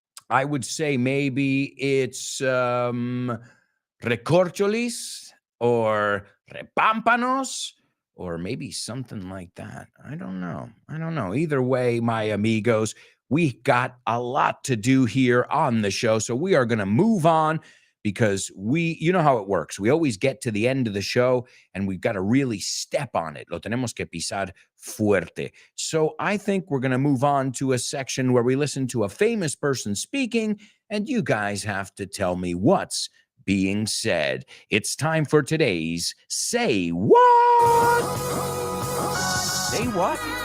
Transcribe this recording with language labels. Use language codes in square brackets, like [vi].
[en] I would say maybe it's recorcholis or repámpanos, or maybe something like that. I don't know. Either way, my amigos, we got a lot to do here on the show. So we are going to move on because you know how it works. We always get to the end of the show and we've got to really step on it. [es] Lo tenemos que pisar fuerte. [en] So I think we're going to move on to a section where we listen to a famous person speaking and you guys have to tell me what's being said. It's time for today's Say What? Say what?